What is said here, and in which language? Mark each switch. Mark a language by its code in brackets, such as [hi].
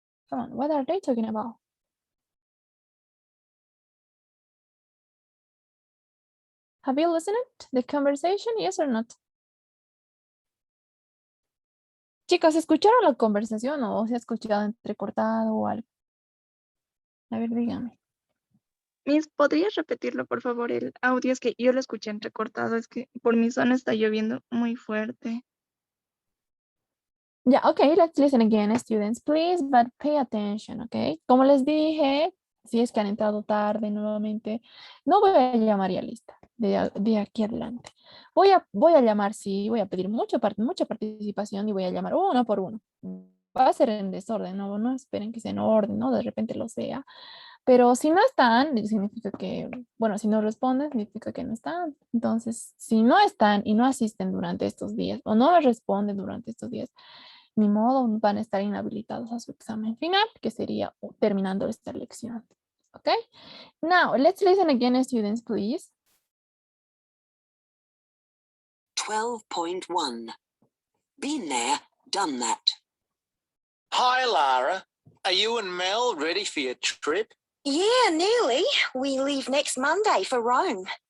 [en] Come on, what are they talking about? Have you listened to the conversation? Yes or not? [es] Chicos, ¿escucharon la conversación o se ha escuchado entrecortado o algo? A ver, dígame. Miss, ¿podrías repetirlo, por favor? El audio es que yo lo escuché entrecortado. Es que por mi zona está lloviendo muy fuerte. [en] Yeah, okay, let's listen again, students, please, but pay attention, okay? [es] Como les dije, si es que han entrado tarde nuevamente, no voy a llamar ya lista de aquí adelante. Voy a llamar, sí, voy a pedir mucha participación y voy a llamar uno por uno. Va a ser en desorden, no esperen que sea en orden, ¿no? De repente lo sea. Pero si no están, significa que, bueno, si no responden, significa que no están. Entonces, si no están y no asisten durante estos días o no responden durante estos días, ni modo, van a estar inhabilitados a su examen final, que sería terminando esta lección. [en] Okay? Now, let's listen again, students, please. 12.1. Been there, done that. Hi, Lara. Are you and Mel ready for your trip? Yeah, nearly. We leave next Monday for Rome.